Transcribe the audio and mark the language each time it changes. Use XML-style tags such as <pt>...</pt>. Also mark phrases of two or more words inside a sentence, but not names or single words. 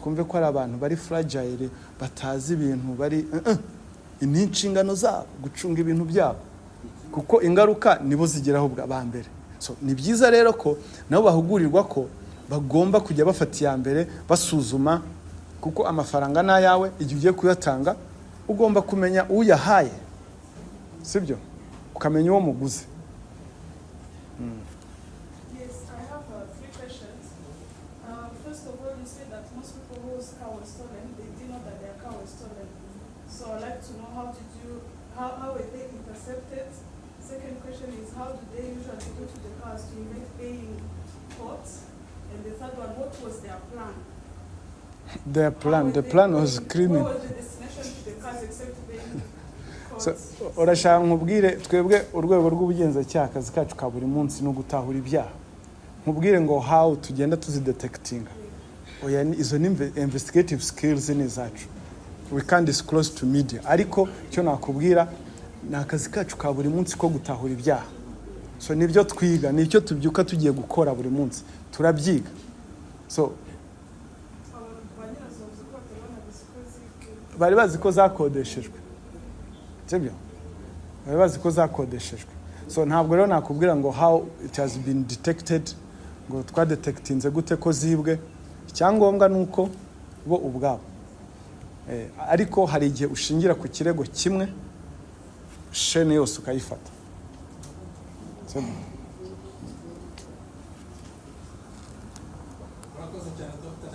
<rw>twumve ko ari abantu bari fragile batazi ibintu bari ni inshingano zabo gucunga ibintu byabo kuko ingaruka nibo zigeraho bwa mbere so ni byiza rero ko nabo bahugurirwa ko bagomba kujya bafata iya mbere basuzuma kuko amafaranga n'ayawe igihe ugiye kuyatanga ugomba kumenya uyahaye sibyo ukamenya uwo muguzi.</rw> <en>Yes, I have 3 questions. First of all, you said that most people whose car was stolen, they did not know that their car was stolen. So I'd like to know how were they intercepted? Second question is how do they usually go to the cars to make paying courts? And the third one, what was their plan? The plan was criminal. What was the destination to the cars except paying courts?</en> <rw>So urashaka nkubwire twebwe urwego rw'ubugenzacyaha akazi kacu ka buri munsi no gutahura ibyaha nkubwire ngo how tugenda tuzidetectinga oya izo ni</rw> <en>investigative skills</en> <rw>ni zacu</rw> <en>we can't disclose to media</en> <rw>ariko cyo nakubwira ni akazi kacu ka buri munsi ko gutahura ibyaha so nibyo twiga nicyo tubyuka tugiye gukora buri munsi turabyiga so bari bazi ko zakodeshejwe sibyo bari bazi ko zakodeshejwe so ntabwo rero nakubwira ngo</rw> <en>how it has been detected</en> <rw>ngo twadetectinze gute ko zibwe icyangombwa nuko bo ubwabo ariko hari igihe ushingira ku kirego kimwe shene yose ukayifata sibyo. Urakoze cyane Dr.</rw>